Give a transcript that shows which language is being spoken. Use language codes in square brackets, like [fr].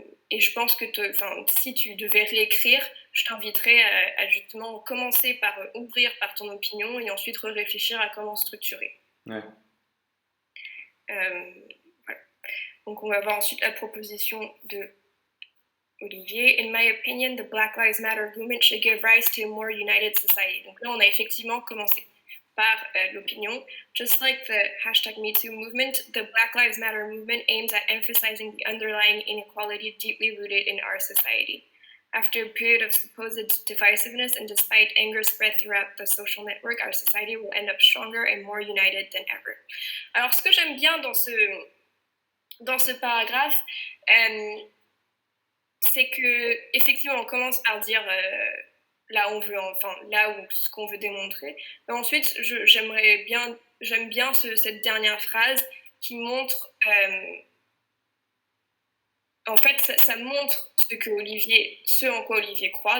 [fr] Et je pense que si tu devais réécrire, je t'inviterais à justement commencer par ouvrir par ton opinion et ensuite réfléchir à comment structurer. Ouais. Voilà. Donc on va voir ensuite la proposition de Olivier. [en] In my opinion, the Black Lives Matter movement should give rise to a more united society. [fr] Donc là, on a effectivement commencé par l'opinion. [en] Just like the #MeToo movement, the Black Lives Matter movement aims at emphasizing the underlying inequality deeply rooted in our society. After a period of supposed divisiveness and despite anger spread throughout the social network, our society will end up stronger and more united than ever. [fr] Alors, ce que j'aime bien dans ce paragraphe, c'est que effectivement, on commence par dire ce qu'on veut démontrer. Mais ensuite, j'aime bien cette dernière phrase qui montre, en fait, ça montre ce en quoi Olivier croit.